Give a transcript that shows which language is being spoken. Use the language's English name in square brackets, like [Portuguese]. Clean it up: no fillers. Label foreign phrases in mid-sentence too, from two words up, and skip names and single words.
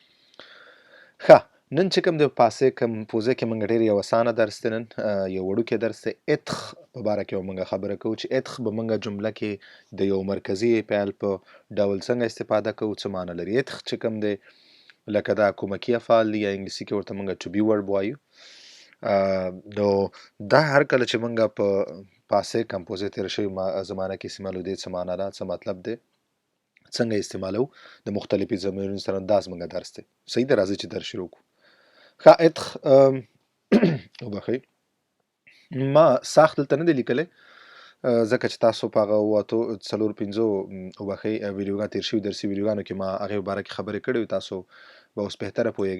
[Pashto] ښه، نن چې کوم د [French] passé composé [Pashto] کې موږ ډېر یو اسانه درس دی، نن یو وړوکی درس دی. اتخ په باره کې به موږ خبره کوو چې اتخ به موږ جمله کې د یو مرکزي فعل په ډول څنګه استفاده کوو، څه معنی لري. اتخ چې کوم دی لکه دا کومکي افعال دي، یا انګلیسي کې ورته موږ [English] to be verb [Pashto] وایو. نو دا هر کله چې موږ په [French] passé composé [Pashto] تیر شوی زمانه کې استعمالو، دې څه معنی ده، څه مطلب دی، څنګه استعمالو، د مختلفي ضمیرونو سره دا زموږ درس دی. صحیح ده، راځئ چې درس شروع کړو. ښه، [French] être verbe, [Pashto] ما ساخت دلته نه دی لیکلی ځکه چې تاسو په هغه 4-5 وبخئ ویډیوګانو تیر شوي درسي ویډیوګانو کې ما هغې په باره کې خبرې کړې وې، تاسو به اوس بهتره پوهیږئ.